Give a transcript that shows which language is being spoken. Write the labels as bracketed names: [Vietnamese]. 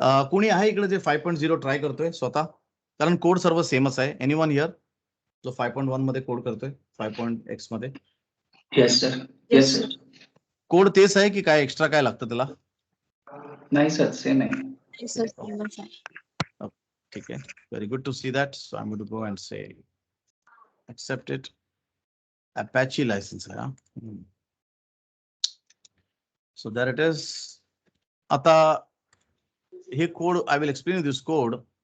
[Marathi] कोणी आहे इकडे जे 5.0 ट्राय करतोय स्वतः? कारण कोड सर्व सेमच आहे. [English] anyone here [Marathi] जो 5.1 मध्ये कोड करतोय, 5.x मध्ये? [English] Yes sir. Yes sir. [Marathi] Code तेच आहे की काय एक्स्ट्रा काय लागतं त्याला? नाही सर, सेम आहे. ठीक आहे, [English] very good to see that. So I'm going to go and say accept it. [Hindi] Apache license है, हाँ? [English] So there it is. [Marathi] आता हे [English] code, I will explain this code.